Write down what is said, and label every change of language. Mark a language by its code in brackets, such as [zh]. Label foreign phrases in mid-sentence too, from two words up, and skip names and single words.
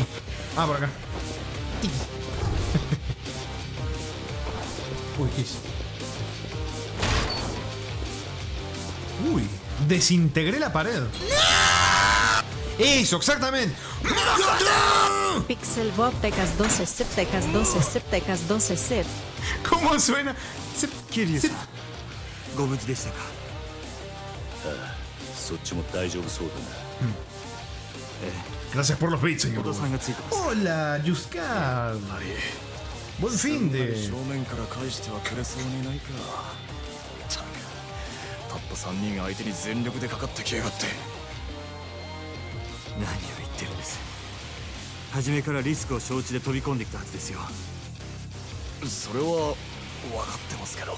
[es] Ah, por acá. Tiki. Uy, ¿qué hice? Uy, desintegré la pared. Eso, exactamente. Pixel Bob Tecas 12 Zip Tecas 12 Zip Tecas 12 Zip. ¿Cómo suena? [ja] Kiryuさんご無事でしたか。そっちも大丈夫そうだな。 [es] Gracias por los bits, señor. [ja] 小田さんがついてます。 [es] Hola, Yuskar. Buen fin de. [ja] 正面から返してはくれそうにないか。たった3人相手に全力でかかってきやがって。何を言ってるんです。初めからリスクを承知で飛び込んできたはずですよ。それは分かってますけど。